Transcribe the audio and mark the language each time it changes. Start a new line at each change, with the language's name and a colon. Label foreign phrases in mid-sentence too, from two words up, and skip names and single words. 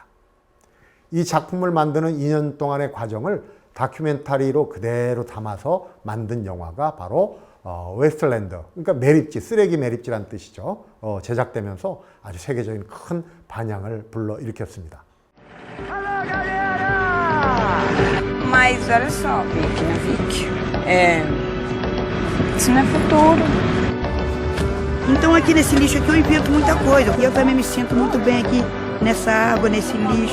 Korean: 이 작품을 만드는 2년 동안의 과정을 다큐멘터리로 그대로 담아서 만든 영화가 바로 웨스트랜드, 그러니까 매립지, 쓰레기 매립지란 뜻이죠. 제작되면서 아주 세계적인 큰 반향을 불러일으켰습니다.
Portuguese: Mas olha só, Vic, né, Vic? Isso não é futuro. Então aqui nesse lixo aqui eu invento muita coisa. E eu também me sinto muito bem aqui nessa água, nesse lixo.